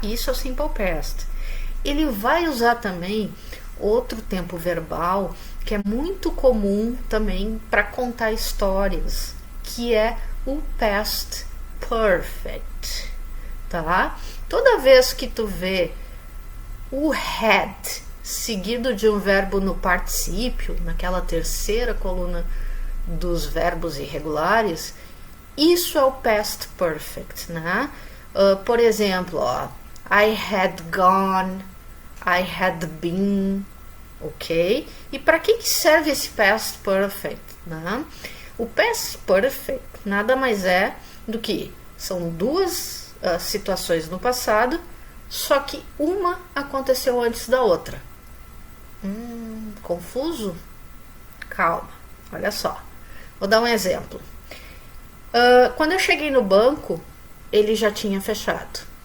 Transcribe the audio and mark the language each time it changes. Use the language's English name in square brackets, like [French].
[Portuguese] Isso é o simple past. Ele vai usar também outro tempo verbal que é muito comum também para contar histórias, que é o past perfect, tá? Toda vez que tu vê o had seguido de um verbo no particípio, naquela terceira coluna dos verbos irregulares, isso é o past perfect, né? Por exemplo, ó, [English] I had gone, I had been, ok? [Portuguese] E para que serve esse past perfect, né? O past perfect nada mais é do que são duas situações no passado, só que uma aconteceu antes da outra. Confuso? Calma, olha só. Vou dar um exemplo. Quando eu cheguei no banco, ele já tinha fechado.